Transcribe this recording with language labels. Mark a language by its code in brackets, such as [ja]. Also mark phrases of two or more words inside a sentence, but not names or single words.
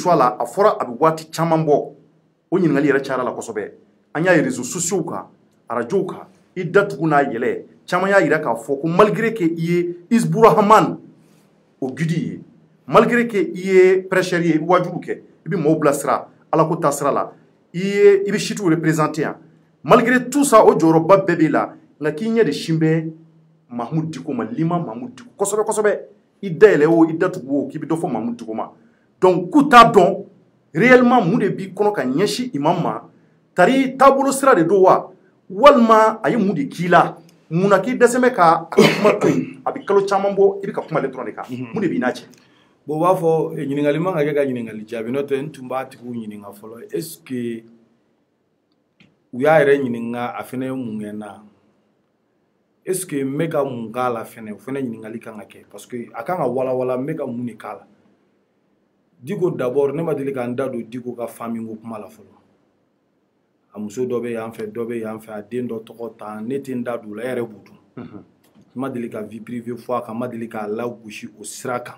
[bm] choix la a fɔra a bɛ waati caman bɔ o ɲininkali yɛrɛ cayara la kosɛbɛ an y'a ye [fr] réseaux sociaux [bm] kan radio kan i datugu n'a yɛlɛ caman y'a yira k'a fɔ ko [fr] malgré que [bm] i ye Isburahman o guide ye [fr] malgré que [bm] i ye prêcheur ye i bɛ wajibu kɛ i bɛ maaw bilasira ala ko ta sira la i bɛ situ représenter yan malgré [fr] tout ça [bm] o jɔyɔrɔba bɛɛ b'e la nka k'i ɲɛ de sin bɛ Mahamudu Diko ma Liman Mahamudu Diko kosɛbɛ kosɛbɛ i dayɛlɛ o i datugu o k'i bɛ dɔ fɔ Mahamudu Diko ma donc k'u t'a dɔn réellement mun de b'i kɔnɔ ka ɲɛsin imam ma tari taabolo sira de don wa walima a ye mun de k'i la mun na k'i dɛsɛ bɛ ka kuma to yen a bɛ kalo caman bɔ i bɛ ka kuma ale dɔrɔn de kan mun de b'i n'a cɛ bon u b'a fɔ ɲininkali man ka kɛ ka ɲininkali jaabi n'o tɛ n tun b'a tigiw ɲininka fɔlɔ [fr] est ce que [bm] u y'a yɛrɛ ɲininka a fana ye mun kɛ n na [fr] est ce que [bm] n bɛ ka mun k'a la fana o fana ɲininkali kan ka kɛ [fr] parce que [bm] a kan ka walawala n bɛ ka mun de k'a la Diko d'abord ne ma deli ka n da don Diko ka famille ko kuma la fɔlɔ a muso dɔ bɛ yan fɛ dɔ bɛ yan fɛ a den dɔ tɔgɔ ta ne tɛ n da don o la e yɛrɛ b'o dɔn n ma deli ka [fr] vie privée [bm] fɔ a kan n ma deli k'a lagosi o sira kan